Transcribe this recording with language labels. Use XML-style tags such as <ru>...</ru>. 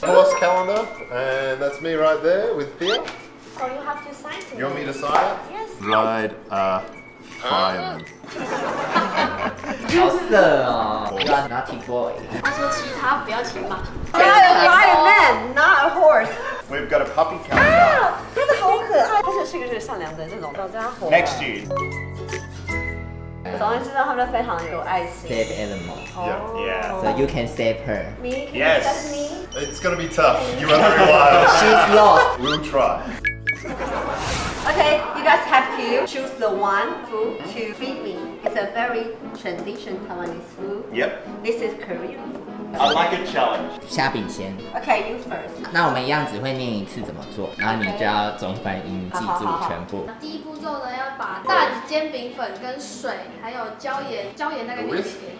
<en>Horse calendar, and that's me right there with Thea. So you have to sign to You want me to sign it? Yes. Ride a fireman.</en> <zh>好色哦</zh> <en>You are naughty boy.</en> <zh>他说其他不要骑马。</zh> <en>Not a fireman, not a horse. We've got a puppy calendar.</en> <zh>真的好可爱，他是个善良的这种小家伙。</zh> <en>Next year.</en> <zh>总而言之，他们非常有爱心。</zh> <en>Save animal. Yeah. So you can save her. Me, can Yes. you accept me? It's gonna be tough. You are very wild. She's lost. We'll try. Okay, you guys have to choose the one food to feed me. It's a very traditional Taiwanese food. Yep. This is Korean food. I like a challenge.</en> <zh>虾饼先。</zh> <en>Okay, you first.</en> <zh>那我们一样只会念一次怎么做，然后你就要中翻英，记住全部。第一步骤呢，要把蛋、煎饼粉跟水，还有椒盐大概1切。</zh>